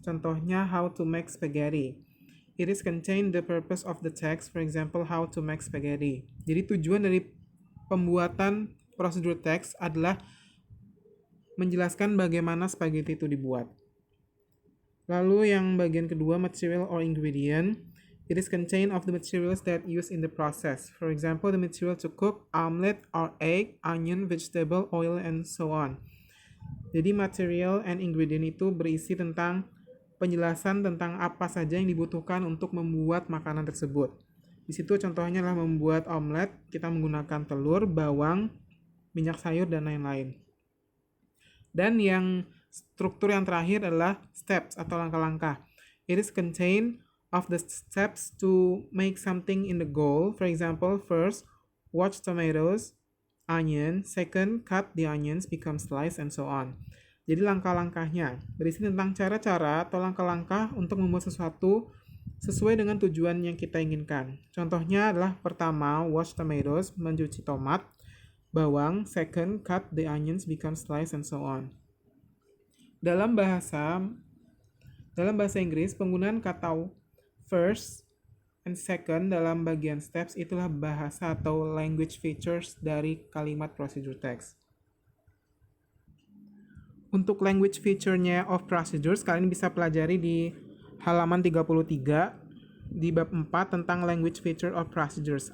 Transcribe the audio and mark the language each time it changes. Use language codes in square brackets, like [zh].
[id] Contohnya [en] how to make spaghetti. It is contain the purpose of the text, for example how to make spaghetti. [id] Jadi tujuan dari pembuatan prosedur teks adalah menjelaskan bagaimana spaghetti itu dibuat. Lalu yang bagian kedua, [en] material or ingredient. It is contained of the materials that used in the process. For example, the material to cook omelette are egg, onion, vegetable, oil, and so on. [id] Jadi [en] material and ingredient [id] itu berisi tentang penjelasan tentang apa saja yang dibutuhkan untuk membuat makanan tersebut. Di situ contohnya adalah membuat omelet, kita menggunakan telur, bawang, minyak sayur, dan lain-lain. Dan yang struktur yang terakhir adalah steps atau langkah-langkah. [en] It is contained of the steps to make something in the goal. For example, first, wash tomatoes, onion. Second, cut the onions, become slice, and so on. [id] Jadi langkah-langkahnya berisi tentang cara-cara atau langkah-langkah untuk membuat sesuatu sesuai dengan tujuan yang kita inginkan. Contohnya adalah pertama, [en] wash tomatoes, [id] mencuci tomat, bawang. [en] Second, cut the onions, become slice, and so on. [id] Dalam bahasa Inggris, penggunaan kata first and second dalam bagian steps itulah bahasa atau language features dari kalimat procedure text. Untuk language feature-nya of procedures, kalian bisa pelajari di halaman 33 di bab 4 tentang [en] language feature of procedures.